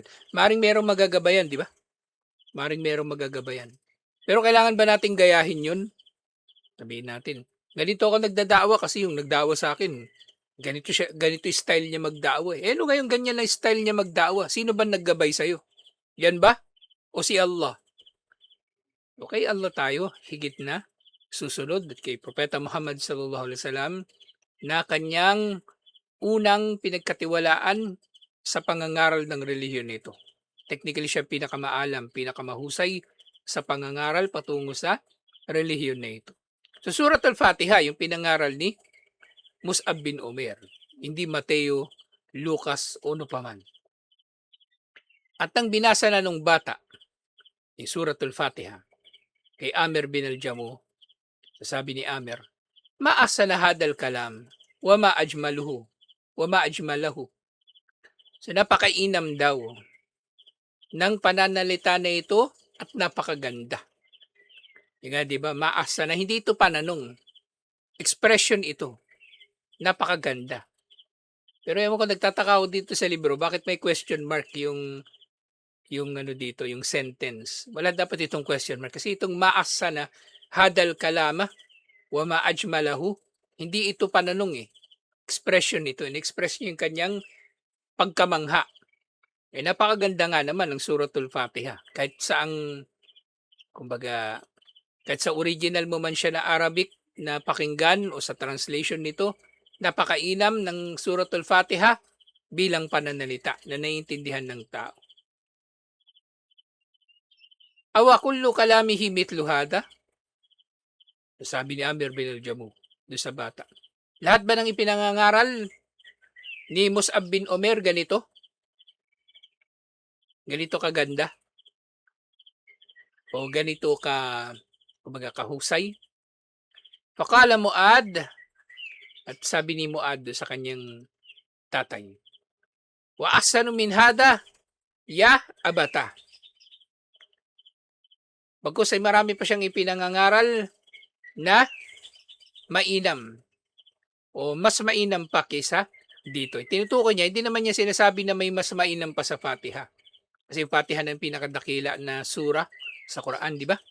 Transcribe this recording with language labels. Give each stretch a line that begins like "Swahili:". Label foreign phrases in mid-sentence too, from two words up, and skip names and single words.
Filipino: Maring merong magagabayan, di ba? Maring merong magagabayan. Pero kailangan ba nating gayahin yun? Sabihin natin, ganito ako nagdadawa kasi yung nagdawa sa akin, ganito siya, ganito yung style niya magdawa. Eh, ano ngayon ganyan na style niya magdawa? Sino ba naggabay sa'yo? Yan ba? O si Allah? Okay, Allah tayo, higit na susunod at kay Propeta Muhammad
Arabic: صلى الله عليه وسلم
Filipino: na kanyang unang pinagkatiwalaan sa pangangaral ng relihiyon nito. Technically siya pinakamaalam, pinakamahusay sa pangangaral patungo sa relihiyon na ito. So Surat al-Fatiha, yung pinangaral ni Mus'ab bin Umair, hindi Mateo, Lucas o ano paman. At ang binasa na nung bata, yung Surat al-Fatiha, kay Amir bin al-Jamu, sabi ni Amir,
Arabic: "ما أحسن هذا الكلام, وما أجمله، وما أجمله."
Filipino: So napakainam daw ng pananalita na ito at napakaganda. Yung nga, di ba? Maasana, hindi ito pananong. Expression ito. Napakaganda. Pero ewan ko, nagtataka ako dito sa libro, bakit may question mark yung ano dito, yung sentence. Wala dapat itong question mark. Kasi itong
Arabic: ما أحسن هذا الكلام وما أجمله,
Filipino: hindi ito pananong, eh. Expression ito. In-express niya yung kanyang pagkamangha. Eh napakaganda nga naman ng Suratul Fatiha. Kahit saang, kumbaga, kahit sa original mo man siya na Arabic na pakinggan o sa translation nito, napakainam ng Suratul Fatiha bilang pananalita na naiintindihan ng tao.
Arabic: أوكل كلامه مثل هذا?
Filipino: Sabi ni Amir bin al-Jamu doon sa bata. Lahat ba ng ipinangangaral ni Mus'ab bin Umair ganito? Ganito kaganda? O ganito ka, kumbaga, kahusay? Faqala Muad, at sabi ni Muad sa kanyang tatay,
Arabic: وأحسن من هذا يا أبتاه.
Filipino: Bagkus ay marami pa siyang ipinangangaral na mainam o mas mainam pa kaysa dito. Tinutukoy niya, hindi naman niya sinasabi na may mas mainam pa sa Fatiha. Kasi yung Fatiha na yung pinakadakila na sura sa Quran, di ba?